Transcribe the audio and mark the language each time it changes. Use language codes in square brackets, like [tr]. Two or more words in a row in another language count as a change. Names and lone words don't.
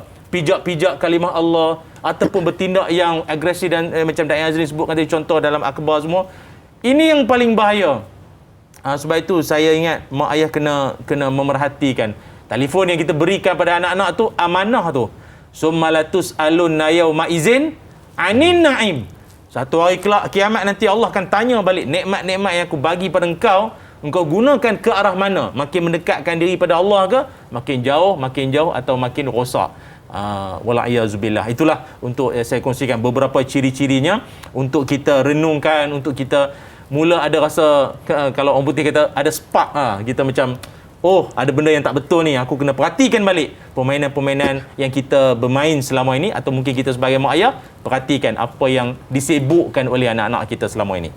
[ms] Pijak-pijak kalimah Allah, ataupun bertindak yang agresif dan macam Da'i Azrin sebutkan tadi contoh dalam akhbar semua. Ini yang paling bahaya. Sebab itu saya ingat mak ayah kena memerhatikan. Telefon yang kita berikan pada anak-anak tu amanah tu. [ar] ثم لتسألن يومئذ عن النعيم. [ms] Satu hari kelak kiamat nanti Allah akan tanya balik nikmat-nikmat yang aku bagi pada engkau gunakan ke arah mana? Makin mendekatkan diri pada Allah ke? Makin jauh atau makin rosak? [ar] Wala'iyyazubillah. [ms] Itulah untuk saya kongsikan beberapa ciri-cirinya untuk kita renungkan, untuk kita mula ada rasa, kalau orang putih kata ada spark, kita macam ada benda yang tak betul ni, aku kena perhatikan balik permainan-permainan yang kita bermain selama ini, atau mungkin kita sebagai mak ayah perhatikan apa yang disibukkan oleh anak-anak kita selama ini.